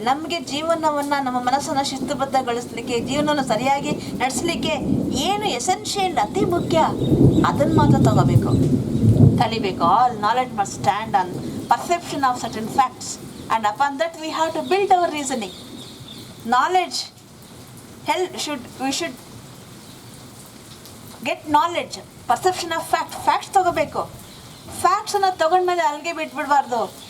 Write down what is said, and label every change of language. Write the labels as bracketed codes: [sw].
[kn] ನಮಗೆ ಜೀವನವನ್ನು, ನಮ್ಮ ಮನಸ್ಸನ್ನು ಶಿಸ್ತುಬದ್ಧಗೊಳಿಸಲಿಕ್ಕೆ, ಜೀವನವನ್ನು ಸರಿಯಾಗಿ ನಡೆಸಲಿಕ್ಕೆ ಏನು ಎಸೆನ್ಷಿಯಲ್, ಅತಿ ಮುಖ್ಯ, ಅದನ್ನು ಮಾತ್ರ ತಗೋಬೇಕು, ಕಲಿಬೇಕು. [en] All knowledge must stand on perception of certain facts and upon that we have to build our reasoning. Knowledge we should get knowledge, perception of facts ತಗೋಬೇಕು. [kn] ಫ್ಯಾಕ್ಟ್ಸನ್ನು ತಗೊಂಡ್ಮೇಲೆ ಅಲ್ಲಿಗೆ ಬಿಟ್ಬಿಡಬಾರ್ದು.